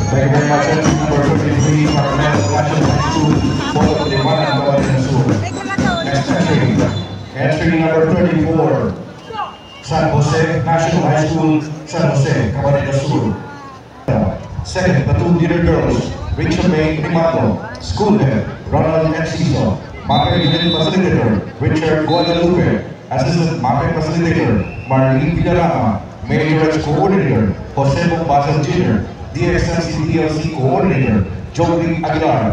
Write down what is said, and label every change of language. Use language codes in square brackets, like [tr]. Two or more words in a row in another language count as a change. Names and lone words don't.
[en] you very much. Entry number 33, Carmel National High School, Puerto Primana, Camarines Sur. Next entry number 34, San Jose National High School, San Jose, Camarines Sur. Second, platoon leader girls, Rachel May Primato, school head, Ronald Enciso, Mapper Unit Facilitator, Richard Guadalupe, Assistant Mapper Facilitator, Marlene Villarama, Major Coordinator, Jose Bombasa Jr., DXMC DLC Coordinator, Joey Aguilar.